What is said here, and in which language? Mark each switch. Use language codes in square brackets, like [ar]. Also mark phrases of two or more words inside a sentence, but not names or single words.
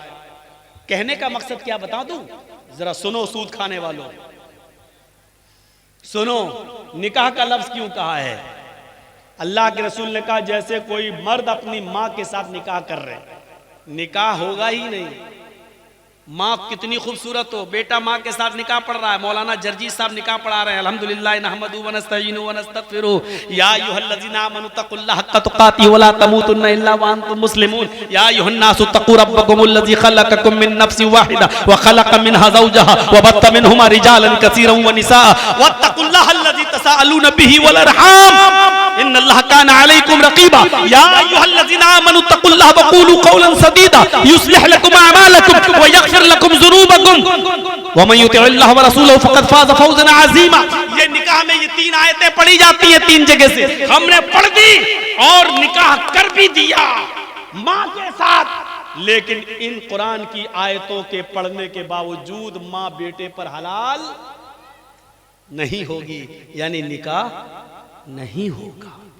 [ur] کہنے کا مقصد کیا بتا دوں، ذرا سنو سود کھانے والوں، سنو نکاح کا لفظ کیوں کہا ہے. اللہ کے رسول نے کہا، جیسے کوئی مرد اپنی ماں کے ساتھ نکاح کر رہے، نکاح ہوگا ہی نہیں. ماں کتنی خوبصورت ہو، بیٹا ماں کے ساتھ نکاح پڑھ رہا ہے. مولانا جرجی صاحب نکاح پڑھا رہے ہیں. [ar] الحمد لله نحمده ونستعينه ونستغفره، يا أيها الذين آمنوا اتقوا الله حق تقاته ولا تموتن إلا و أنتم مسلمون, يا أيها الناس اتقوا ربكم الذي خلقكم من نفس واحدة وخلق منها زوجها وبث منهما رجالا كثيرا ونساء واتقوا الله الذي تساءلون به والأرحام إن الله كان عليكم رقيبا، يا أيها الذين آمنوا اتقوا الله وقولوا قولا سديدا يصلح لكم أعمالكم ويغفر لكم ذنوبكم ومن يطع الله ورسوله فقد فاز فوزا عظيما. [ur] یہ نکاح میں یہ 3 آیتیں پڑھی جاتی ہیں 3 جگہ سے، ہم نے پڑھ دی اور نکاح کر بھی دیا. ماں کے ساتھ لیکن ان قرآن کی آیتوں کے پڑھنے کے باوجود ماں بیٹے پر حلال نہیں ہوگی، یعنی نکاح نہیں ہوگا.